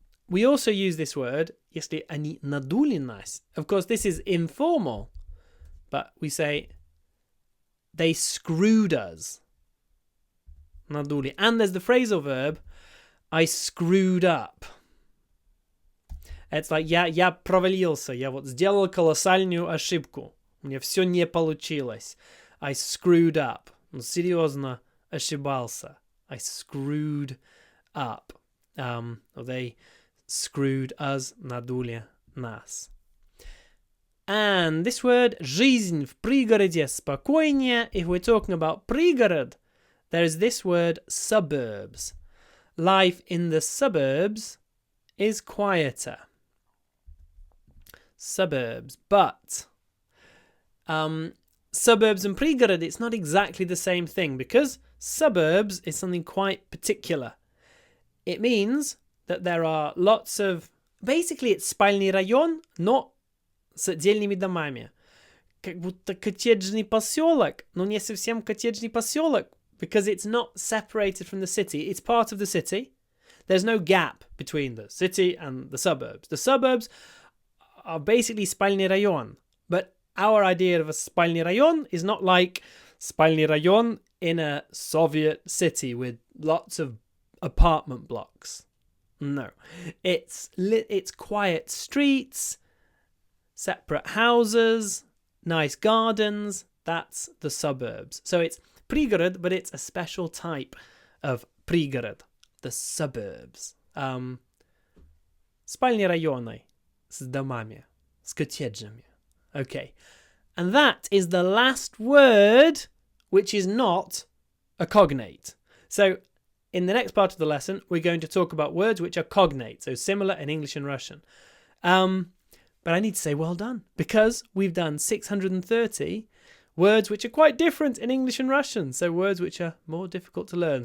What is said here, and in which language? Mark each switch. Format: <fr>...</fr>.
<en>We also use this word,</en> <ru>если они надули нас.</ru> <en>Of course, this is informal, but we say they screwed us.</en> <ru>Надули.</ru> <en>And there's the phrasal verb, I screwed up. It's like</en> <ru>я провалился, я вот сделал колоссальную ошибку. У меня все не получилось.</ru> <en>I screwed up.</en> <ru>Серьезно ошибался.</ru> <en>I screwed up. They screwed us,</en> <ru>надули нас.</ru> <en>And this word,</en> <ru>жизнь в пригороде спокойнее.</ru> <en>If we're talking about пригород, there is this word, suburbs. Life in the suburbs is quieter. Suburbs, but suburbs and пригород, it's not exactly the same thing, because suburbs is something quite particular. It means that there are lots of... Basically, it's</en> <ru>спальный район, но с отдельными домами. Как будто коттеджный поселок, но не совсем коттеджный поселок,</ru> <en>because it's not separated from the city. It's part of the city. There's no gap between the city and the suburbs. The suburbs are basically спальный район. But our idea of a спальный район is not like спальный район in a Soviet city with lots of apartment blocks. No. It's quiet streets, separate houses, nice gardens. That's the suburbs. So it's пригород, but it's a special type of пригород, the suburbs.</en> <ru>Спальные районы с домами, с коттеджами.</ru> <en>Okay. And that is the last word which is not a cognate. So in the next part of the lesson, we're going to talk about words which are cognate, so similar in English and Russian. But I need to say well done, because we've done 630 words which are quite different in English and Russian, so words which are more difficult to learn.</en>